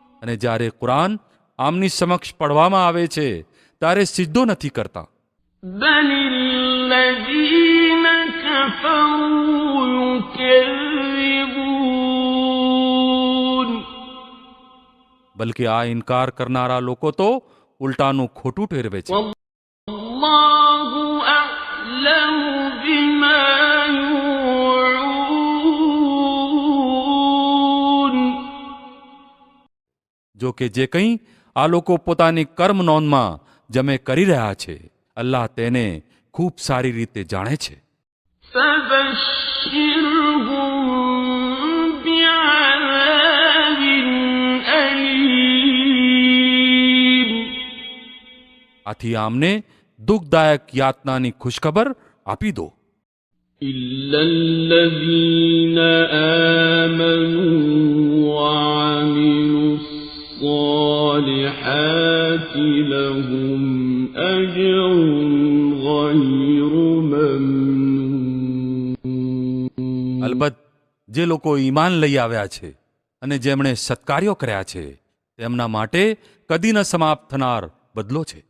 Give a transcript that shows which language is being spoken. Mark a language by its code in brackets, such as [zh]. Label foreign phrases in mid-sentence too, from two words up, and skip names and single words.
[gu] અને જ્યારે કુરાન આમની સમક્ષ પડવામાં આવે છે ત્યારે સિદ્ધો નથી કરતા. [ar] بل الذين كفروا يكذبون [gu] બલકે આ ઇનકાર કરનારા લોકો તો ઉલટાનું ખોટું ઠેરવે છે. [ar] والله أعلم بما يوعون [gu] જો કે જે કંઈ આ લોકો પોતાની કર્મ નોંધમાં જમે કરી રહ્યા છે અલ્લાહ તેને ખૂબ સારી રીતે જાણે છે. [ar] فبشرهم بعذاب أليم [gu] આથી આમને દુઃખદાયક યાતનાની ખુશખબર આપી દો. [ar] إلا الذين آمنوا وعملوا الصالحات لهم أجر غير ممنون [gu] અલબત્ત જે લોકો ઈમાન લઈ આવ્યા છે અને જેમણે સત્કાર્યો કર્યા છે તેમના માટે કદી ન સમાપ્ત થનાર બદલો છે.